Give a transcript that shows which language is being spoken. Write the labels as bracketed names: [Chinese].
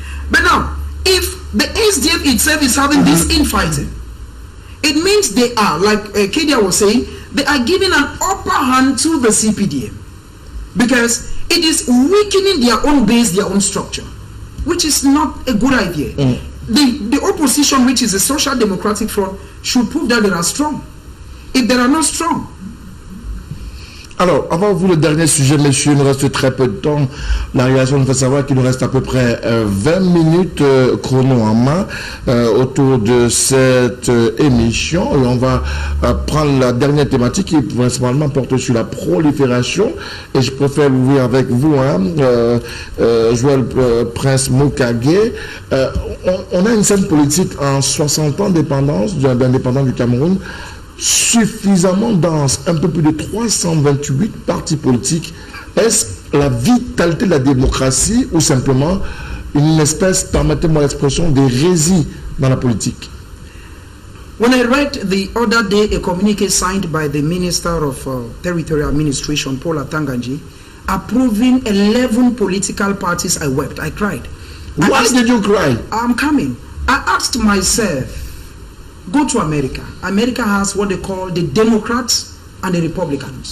[English] But now, if the SDF itself is having this infighting, it means they are, like Kedia was saying, they are giving an upper hand to the CPDM because it is weakening their own base, their own structure, which is not a good idea. The opposition, which is the Social Democratic Front, should prove that they are strong. If they are not strong. [French] Alors, avant vous, le dernier sujet, messieurs, il nous reste très peu de temps. La réaction nous fait savoir qu'il nous reste à peu près 20 minutes chrono en main autour de cette émission. Et on va prendre la dernière thématique qui principalement porte sur la prolifération. Et je préfère l'ouvrir avec vous, Joël Prince Mokage. On a une scène politique en 60 ans d'indépendance du Cameroun, suffisamment dense, un peu plus de 328 partis politiques. Est-ce la vitalité de la démocratie ou simplement une espèce, permettez-moi l'expression, d'hérésie dans la politique? [English] When I read the other day a communique signed by the Minister of Territorial Administration, Paul Atanganji, approving 11 political parties, I wept, I cried. Why did you cry? I'm coming. I asked myself, go to America. America has what they call the Democrats and the Republicans.